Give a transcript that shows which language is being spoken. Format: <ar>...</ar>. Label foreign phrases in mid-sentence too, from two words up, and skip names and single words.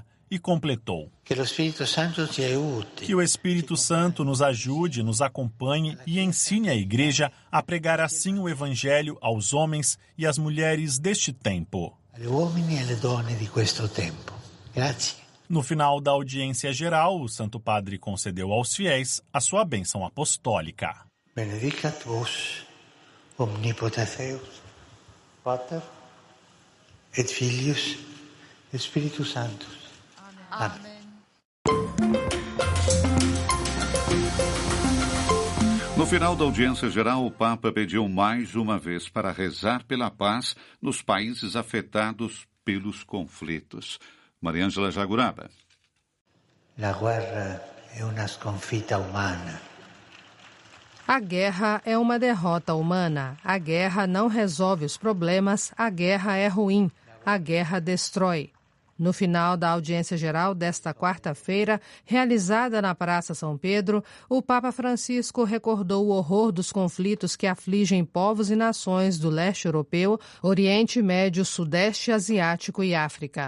<pt>E completou: Que o Espírito Santo te aiuti. Que o Espírito Santo nos ajude, nos acompanhe e ensine a Igreja a pregar assim o Evangelho aos homens e às mulheres deste tempo.</pt> <it>Agli uomini e alle donne di questo tempo. Grazie.</it> <pt>No final da audiência geral, o Santo Padre concedeu aos fiéis a sua bênção apostólica.</pt> <la>Benedicat vos, omnipotens Deus, Pater et Filius et Spiritus Sanctus.</la> <pt>Amém. No final da audiência geral, o Papa pediu mais uma vez para rezar pela paz nos países afetados pelos conflitos. Mariângela Jaguraba.</pt> <it>La guerra è una sconfitta umana.</it> <pt>A guerra é uma derrota humana. A guerra não resolve os problemas, a guerra é ruim, a guerra destrói. No final da audiência geral desta quarta-feira, realizada na Praça São Pedro, o Papa Francisco recordou o horror dos conflitos que afligem povos e nações do leste europeu, Oriente Médio, Sudeste Asiático e África.</pt>